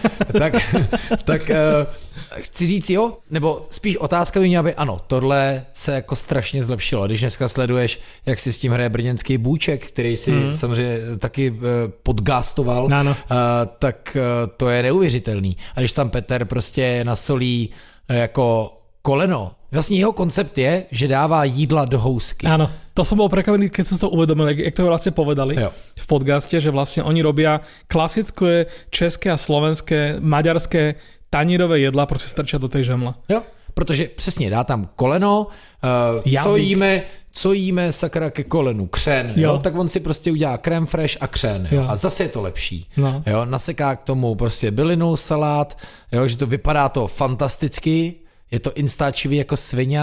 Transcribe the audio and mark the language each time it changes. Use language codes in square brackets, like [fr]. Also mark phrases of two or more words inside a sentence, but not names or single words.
[cs] tak chci říct jo, nebo spíš otázka by měla by, ano, tohle se jako strašně zlepšilo. Když dneska sleduješ, jak si s tím hraje brněnský Bůček, který si samozřejmě taky podgastoval, tak to je neuvěřitelný. A když tam Petr prostě nasolí jako koleno, vlastně jeho koncept je, že dává jídla do housky. [sk] Áno, to som bol prekvapený, keď som to uvedomil, jak to vlastne povedali v podcaste, že vlastne oni robia klasické české a slovenské, maďarské tanírové jedla, prostě strčia do tej žemle. [cs] Jo, protože přesně dá tam koleno, co jíme sakra ke kolenu, křen, jo? Tak on si prostě udělá crème fresh a křen, jo? A zase je to lepší. No. Jo? Naseká k tomu prostě bylinu, salát, jo? Že to vypadá to fantasticky, je to instáčivý jako svině.